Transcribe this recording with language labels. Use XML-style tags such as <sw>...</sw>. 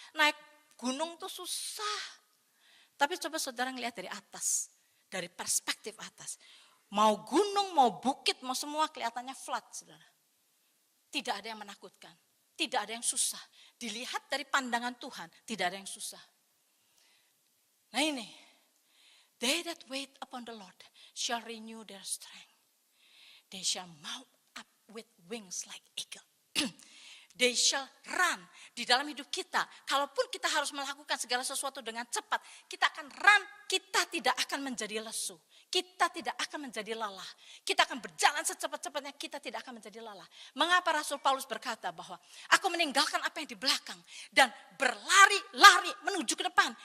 <id>Naik gunung tuh susah. Tapi coba saudara ngelihat dari atas, dari perspektif atas. Mau gunung, mau bukit, mau semua kelihatannya flat, saudara. Tidak ada yang menakutkan, tidak ada yang susah. Dilihat dari pandangan Tuhan, tidak ada yang susah. Nah ini.</id> <en>They that wait upon the Lord shall renew their strength. They shall mount up with wings like eagle. They shall run.</en> <id>Di dalam hidup kita, kalaupun kita harus melakukan segala sesuatu dengan cepat, kita akan run, kita tidak akan menjadi lesu. Kita tidak akan menjadi lelah. Kita akan berjalan secepat-cepatnya, kita tidak akan menjadi lelah. Mengapa Rasul Paulus berkata bahwa aku meninggalkan apa yang di belakang dan berlari menuju ke depan.</id>